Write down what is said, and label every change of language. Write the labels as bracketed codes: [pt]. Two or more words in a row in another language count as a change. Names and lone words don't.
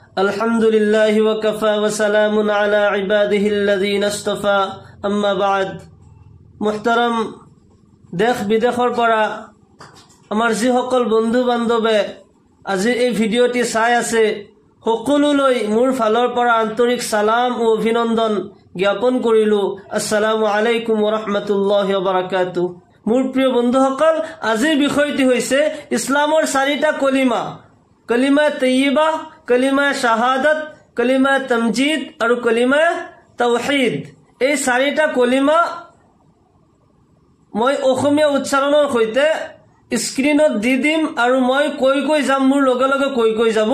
[ar] الحمد لله وكفى وسلام على عباده الذين اصطفى أما بعد. [as] মুহতারাম দেশ বিদেশৰ পৰা আমাৰ যিসকল বন্ধু বান্ধৱে আজি এই ভিডিঅ'টি চাই আছে সকলোলৈ মোৰ ফালৰ পৰা আন্তৰিক সালাম ও অভিনন্দন জ্ঞাপন কৰিলো। [ar] السلام عليكم ورحمة الله وبركاته. [as] মোৰ প্ৰিয় বন্ধুসকল, আজিৰ বিষয়টি হৈছে ইছলামৰ চাৰিটা কলিমা: কলিমা তৈয়বা, কলিমা শাহাদাত, কলিমা তামজিদ আৰু কলিমা তাওহীদ। এই চাৰিটা কলিমা মই অসমীয়া উচ্চাৰণৰ সৈতে স্ক্ৰীনত দি দিম আৰু মই কৈ যাম, মোৰ লগে লগে কৈ যাব।